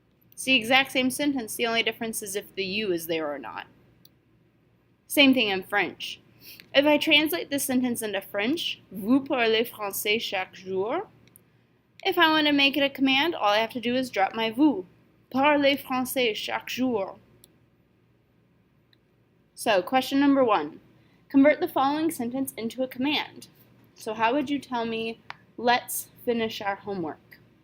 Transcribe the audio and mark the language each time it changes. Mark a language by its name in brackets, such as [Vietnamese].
[English] It's the exact same sentence, the only difference is if the you is there or not. Same thing in French. If I translate this sentence into French, [French] vous parlez français chaque jour. [English] If I want to make it a command, all I have to do is drop my vous. [French] Parlez français chaque jour. [English] So, question number 1. Convert the following sentence into a command. So how would you tell me, let's finish our homework?